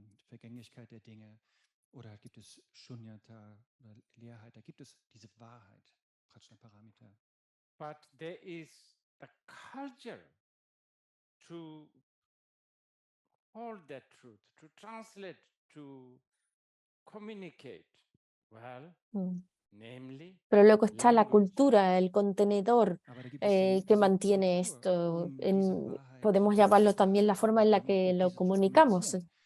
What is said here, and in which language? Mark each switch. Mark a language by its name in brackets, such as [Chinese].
[German] Vergänglichkeit der Dinge, oder gibt es Shunyata oder Leerheit, da gibt es diese Wahrheit, Prajnaparamita. [English] But there is the culture to hold that truth, to translate, to communicate. Well, namely, [Spanish] pero luego está la cultura, el contenedor que mantiene esto. Podemos llamarlo también la forma en la que lo comunicamos.